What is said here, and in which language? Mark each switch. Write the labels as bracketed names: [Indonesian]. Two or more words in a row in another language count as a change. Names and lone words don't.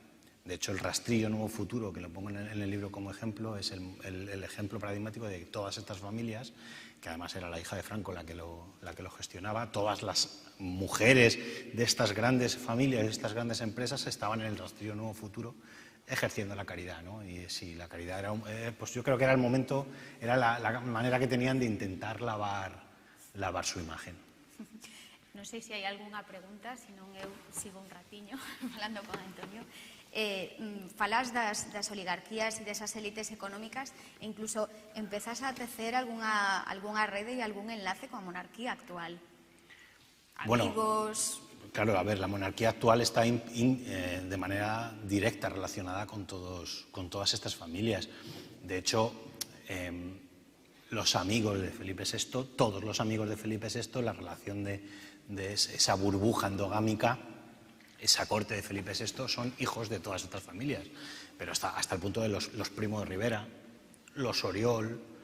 [Spanish] De hecho, el rastrillo Nuevo Futuro, que lo pongo en el libro como ejemplo, es el ejemplo paradigmático de todas estas familias, que además era la hija de Franco la que lo gestionaba. Todas las mujeres de estas grandes familias, de estas grandes empresas, estaban en el rastrillo Nuevo Futuro ejerciendo la caridad, ¿no? Y sí, la caridad era, pues yo creo que era el momento, era la manera que tenían de intentar lavar su imagen. [Galician] Non sei se hai algunha pregunta, senón eu sigo un ratiño falando con Antonio. Falas das oligarquías e desas élites económicas e incluso empezas a tecer algunha rede e algún enlace coa monarquía actual. [Spanish] Amigos... Bueno, claro, a ver, la monarquía actual está de manera directa relacionada con todas estas familias. De hecho, los amigos de Felipe VI, todos los amigos de Felipe VI, la relación de esa burbuja endogámica, esa corte de Felipe VI, son hijos de todas estas familias, pero hasta el punto de los Primo de Rivera, los Oriol,